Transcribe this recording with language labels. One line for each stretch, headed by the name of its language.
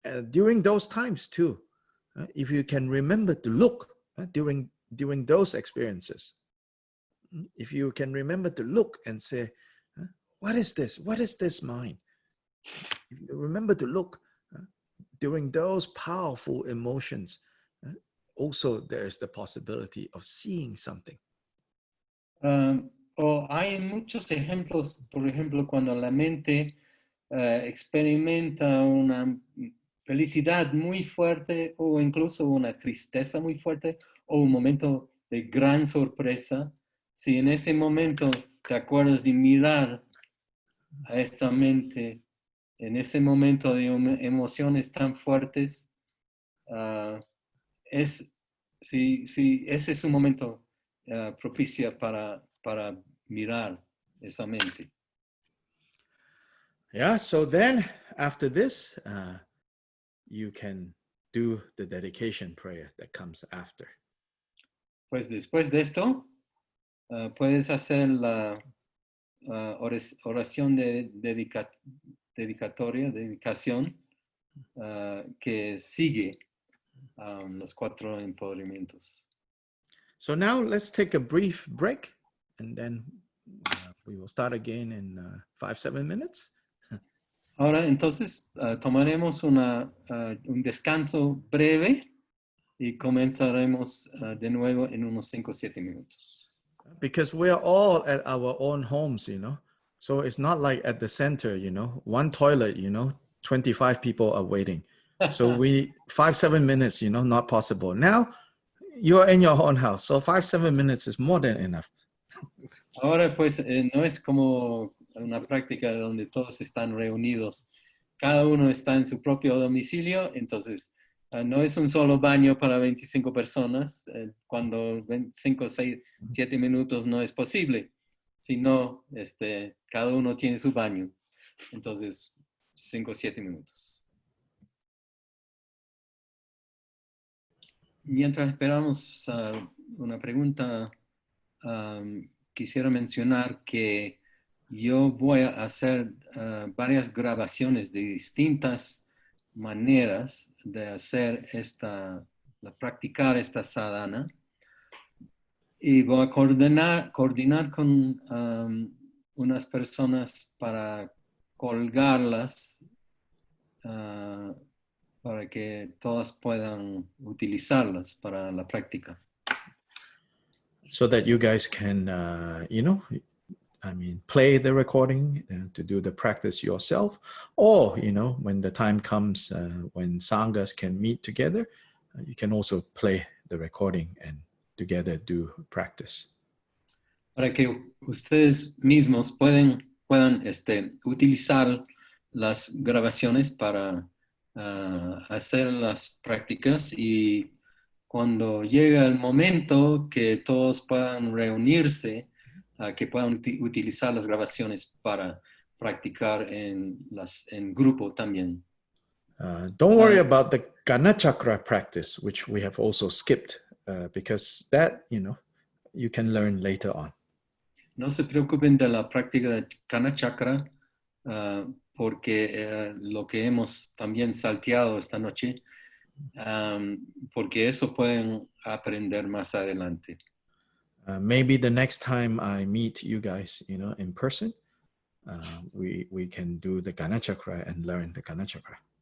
English: During those times too, if you can remember to look during those experiences, if you can remember to look and say, what is this? What is this mind? If you remember to look during those powerful emotions, also there's the possibility of seeing something.
Spanish: Hay muchos ejemplos, por ejemplo, cuando la mente experimenta una felicidad muy fuerte o incluso una tristeza muy fuerte o un momento de gran sorpresa. Si en ese momento te acuerdas de mirar a esta mente, en ese momento de emociones tan fuertes, ese es un momento propicio para mirar esa mente.
English: Yeah, so then after this, you can do the dedication prayer that comes after.
Spanish: Pues después de esto, puedes hacer la oración de dedicación que sigue los 4 empoderamientos.
English: So now let's take a brief break and then we will start again in 5-7 minutes.
Spanish: Ahora entonces tomaremos un descanso breve y comenzaremos de nuevo en unos 5-7 minutos.
English: Because we are all at our own homes, you know. So it's not like at the center, you know, one toilet, you know, 25 people are waiting. So 5-7 minutes, you know, not possible. Now you're in your own house. So 5-7 minutes is more than enough.
Spanish: Ahora pues no es como una práctica donde todos están reunidos. Cada uno está en su propio domicilio, entonces no es un solo baño para 25 personas, cuando 5, 6, 7 minutos no es posible, sino cada uno tiene su baño. Entonces, 5, 7 minutos. Mientras esperamos una pregunta, quisiera mencionar que yo voy a hacer varias grabaciones de distintas maneras de hacer practicar esta sadhana, y voy a coordinar con unas personas para colgarlas para que todas puedan utilizarlas para la práctica.
English: So that you guys can, you know, play the recording to do the practice yourself, or, when the time comes when sanghas can meet together, you can also play the recording and together do practice.
Spanish: Para que ustedes mismos puedan utilizar las grabaciones para hacer las prácticas, y cuando llega el momento que todos puedan reunirse, que puedan utilizar las grabaciones para practicar en grupo también.
English: Don't worry about the Ganachakra practice, which we have also skipped, because that, you can learn later on.
Spanish: No se preocupen de la práctica de Ganachakra, porque lo que hemos también salteado esta noche, porque eso pueden aprender más adelante.
English: Maybe the next time I meet you guys, in person, we can do the Ganachakra and learn the Ganachakra.